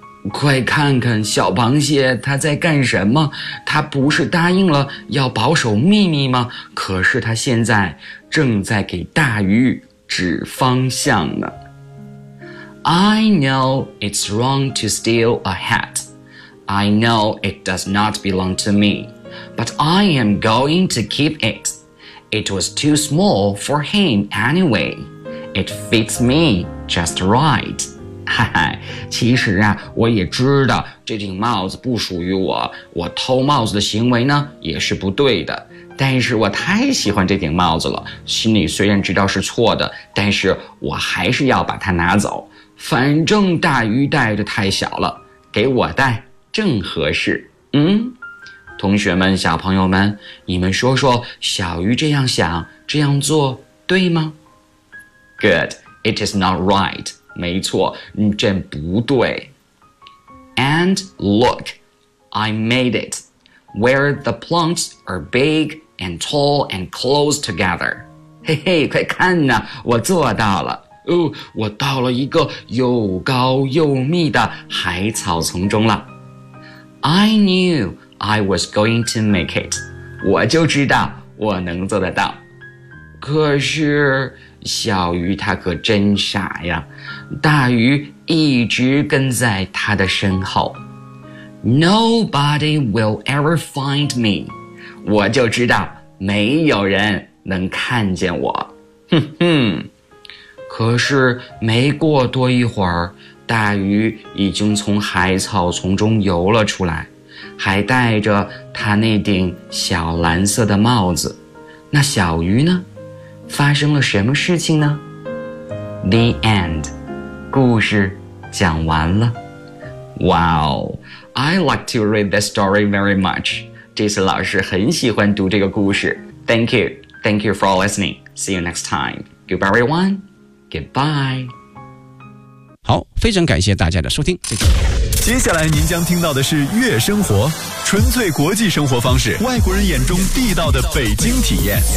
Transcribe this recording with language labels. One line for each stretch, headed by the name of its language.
Chinese: 快看看小螃蟹它在干什么？它不是答应了要保守秘密吗？可是它现在正在给大鱼指方向呢。
English: I know it's wrong to steal a hat. I know it does not belong to me. But I am going to keep it. It was too small for him anyway. It fits me just right.
Chinese: 其实啊，我也知道这顶帽子不属于我，我偷帽子的行为呢，也是不对的。但是我太喜欢这顶帽子了，心里虽然知道是错的，但是我还是要把它拿走。反正大鱼戴的太小了，给我戴正合适。嗯，同学们，小朋友们，你们说说，小鱼这样想，这样做对吗？
English: Good, it is not right.
Chinese: 没错，真不对。
English: And look, I made it, where the plants are big and tall and close together.
Chinese: 嘿嘿，快看呐，我做到了。哦，我到了一个又高又密的海草丛中了。
English: I knew I was going to make it.
Chinese: 我就知道我能做得到。可是小鱼它可真傻呀，大鱼一直跟在它的身后。
English: Nobody will ever find me.
Chinese: 我就知道没有人能看见我。哼哼。可是没过多一会儿，大鱼已经从海草丛中游了出来，还戴着他那顶小蓝色的帽子。那小鱼呢？发生了什么事情呢？
English: The end.
Chinese: 故事讲完了。
English: Wow, I like to read this story very much.
Chinese: 这次老师很喜欢读这个故事。
English: Thank you. Thank you for listening. See you next time. Goodbye, everyone. Goodbye.
Chinese: 好，非常感谢大家的收听，再见。接下来您将听到的是悦生活，纯粹国际生活方式，外国人眼中地道的北京体验。